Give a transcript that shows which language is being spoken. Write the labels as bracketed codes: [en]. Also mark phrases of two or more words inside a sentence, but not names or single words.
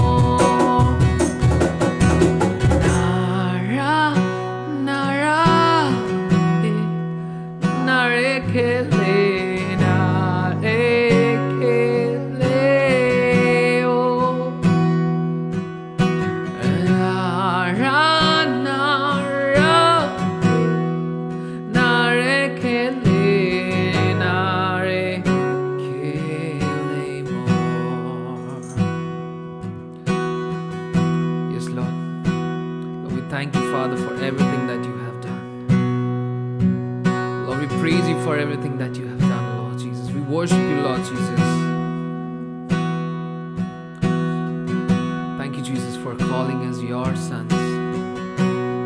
[ig] Nara, nara, narekele, narekele o. Nara, nara, narekele, narekele mo. [en] Yes, Lord. Lord, we thank you, Father, for everything that you have done. Lord, we praise you for everything that you have done, Lord Jesus. We worship you, Lord Jesus. Thank you, Jesus, for calling us your sons.